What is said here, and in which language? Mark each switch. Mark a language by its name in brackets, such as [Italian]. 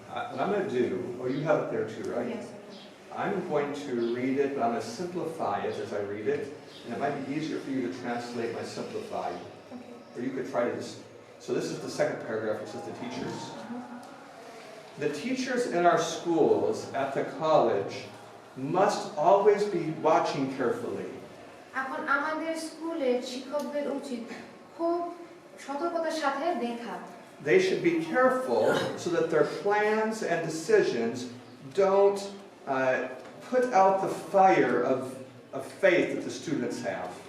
[English] What I'm going to do, oh, you have it there too, right? I'm going to read it, but I'm going to simplify it as I read it. And it might be easier for you to translate my simplified. Okay. Or you could try to just, so this is the second paragraph, which is the teachers. The teachers in our schools, at the college, must always be watching carefully. [Bangla] এখন আমাদের স্কুলের শিক্ষকদের উচিত খুব সতর্কতার সাথে দেখা। [English] They should be careful so that their plans and decisions don't put out the fire of faith that the students have.